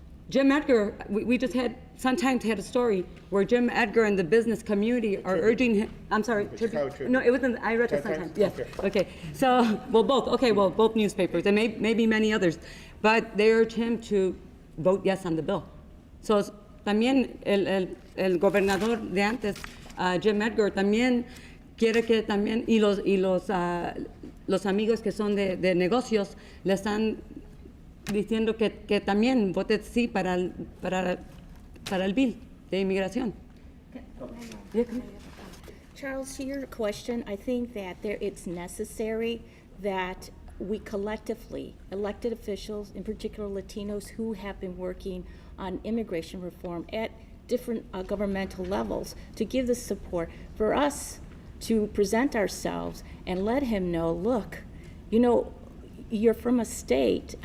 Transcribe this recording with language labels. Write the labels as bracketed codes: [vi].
[en] Jim Edgar, we just had, Sun-Times had a story where Jim Edgar and the business community are urging him, I'm sorry, Tribune? No, it wasn't, I read the Sun-Times, yes. Okay, so, both newspapers, and maybe many others, but they urge him to vote yes on the bill. [es] So, también el gobernador de antes, Jim Edgar, también quiere que también, y los amigos que son de negocios le están diciendo que también vote sí para el bill de inmigración. [en] Charles, to your question, I think that it's necessary that we collectively, elected officials, in particular Latinos who have been working on immigration reform at different governmental levels, to give the support for us to present ourselves and let him know, look, you know, you're from a state.